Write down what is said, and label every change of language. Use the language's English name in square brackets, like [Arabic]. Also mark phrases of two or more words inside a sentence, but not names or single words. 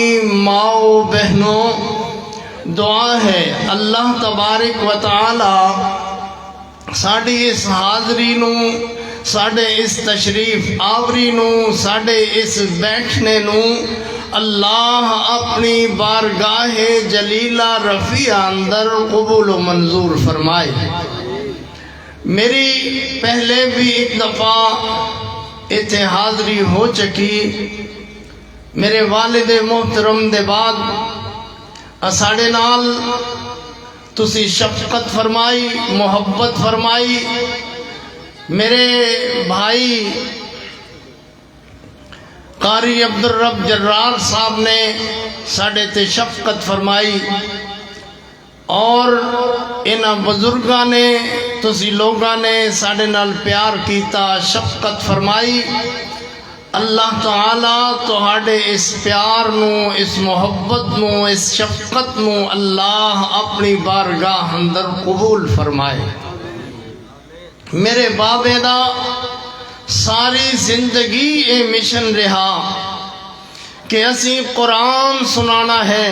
[Punjabi] ماؤ بہنوں، دعا ہے اللہ تبارک و تعالی ساڑی اس حاضری نو، ساڑے اس تشریف آوری نو، ساڑے اس بیٹھنے نو اللہ اپنی بارگاہ جلیلہ رفیع اندر قبول و منظور فرمائے۔ میری پہلے بھی ایک دفعہ اتنے حاضری ہو چکی، میرے والد محترم دے بعد اساڑے نال تسی شفقت فرمائی، محبت فرمائی، میرے بھائی قاری عبدالرب جرار صاحب نے ساڑے تے شفقت فرمائی، اور انہاں بزرگاں نے تسی لوگاں نے ساڑے نال پیار کیتا، شفقت فرمائی۔ اللہ تعالیٰ تہاڈے اس پیار نو، اس محبت نو، اس شفقت نو اللہ اپنی بارگاہ اندر قبول فرمائے۔ میرے بابے دا ساری زندگی اے مشن رہا کہ اسی قرآن سنانا ہے،